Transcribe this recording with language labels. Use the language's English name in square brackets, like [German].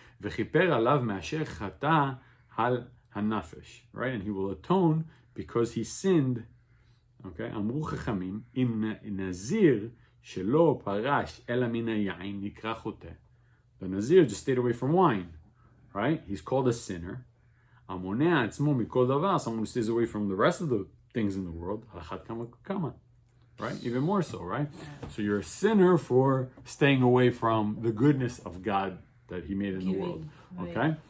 [Hebrew] וכיפר עליו מאשר חטא על הנפש, [English] right, and he will atone because he sinned. [Hebrew] Okay, אמרו חכמים, אם נזיר שלא פרש אלא מן היין נקרא חוטא. [English] The Nazir just stayed away from wine, right? He's called a sinner. [Hebrew] המונע עצמו מכל דבר, [English] someone who stays away from the rest of the things in the world, [Hebrew] על אחת כמה וכמה, [English] right? Even more so, right? So you're a sinner for staying away from the goodness of God that he made in the world, okay?